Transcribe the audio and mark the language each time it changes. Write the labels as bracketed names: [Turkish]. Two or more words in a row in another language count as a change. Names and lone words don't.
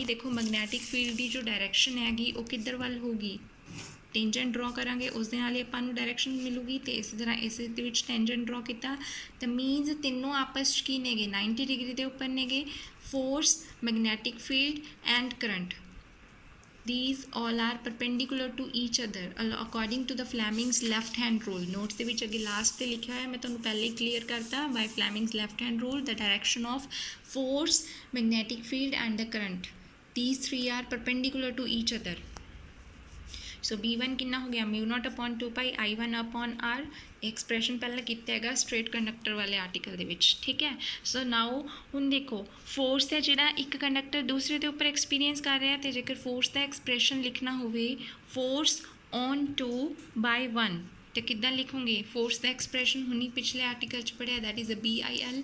[Punjabi] ਦੇਖੋ [English] magnetic field [Punjabi] ਦੀ ਜੋ ਡਾਇਰੈਕਸ਼ਨ ਹੈਗੀ ਉਹ ਕਿੱਧਰ ਵੱਲ ਹੋਊਗੀ, [English] tangent draw [Punjabi] ਕਰਾਂਗੇ ਉਸ ਦੇ ਨਾਲ ਹੀ ਆਪਾਂ ਨੂੰ ਡਾਇਰੈਕਸ਼ਨ ਮਿਲੂਗੀ ਤੇ ਇਸੇ ਤਰ੍ਹਾਂ ਇਸ ਦੇ ਵਿੱਚ [English] tangent draw [Punjabi] ਕੀਤਾ ਤਾਂ ਮੀਨਸ ਤਿੰਨੋਂ ਆਪਸ 'ਚ ਕੀ ਨੇਗੇ, 90 ਡਿਗਰੀ ਦੇ ਉੱਪਰ ਨੇਗੇ। [English] force, magnetic field and current, these all are perpendicular to each other according to the Fleming's left hand rule। [Punjabi] ਨੋਟਸ ਦੇ ਵਿੱਚ ਅੱਗੇ ਲਾਸਟ ਤੇ ਲਿਖਿਆ ਹੋਇਆ, ਮੈਂ ਤੁਹਾਨੂੰ ਪਹਿਲੇ ਹੀ ਕਲੀਅਰ ਕਰਤਾ। [English] by Fleming's left hand rule the direction of force, magnetic field and the current, these three are perpendicular to each other। [Punjabi] ਸੋ B1 ਕਿੰਨਾ ਹੋ ਗਿਆ, μ0/2π I1/R। ਐਕਸਪ੍ਰੈਸ਼ਨ ਪਹਿਲਾਂ ਕੀਤਾ ਹੈਗਾ [English] straight conductor [Punjabi] ਵਾਲੇ ਆਰਟੀਕਲ ਦੇ ਵਿੱਚ। ਠੀਕ ਹੈ, [English] so now [Punjabi] ਹੁਣ ਦੇਖੋ ਫੋਰਸ ਹੈ ਜਿਹੜਾ ਇੱਕ ਕੰਡਕਟਰ ਦੂਸਰੇ ਦੇ ਉੱਪਰ ਐਕਸਪੀਰੀਅੰਸ ਕਰ ਰਿਹਾ ਤੇ ਜੇਕਰ ਫੋਰਸ ਦਾ ਐਕਸਪ੍ਰੈਸ਼ਨ ਲਿਖਣਾ ਹੋਵੇ [English] force on 2 by 1 [Punjabi] ਤੇ ਕਿੱਦਾਂ ਲਿਖੋਗੇ, ਫੋਰਸ ਦਾ ਐਕਸਪ੍ਰੈਸ਼ਨ ਹੁਣੀ ਪਿਛਲੇ ਆਰਟੀਕਲ 'ਚ ਪੜ੍ਹਿਆ, [English] that is a BIL.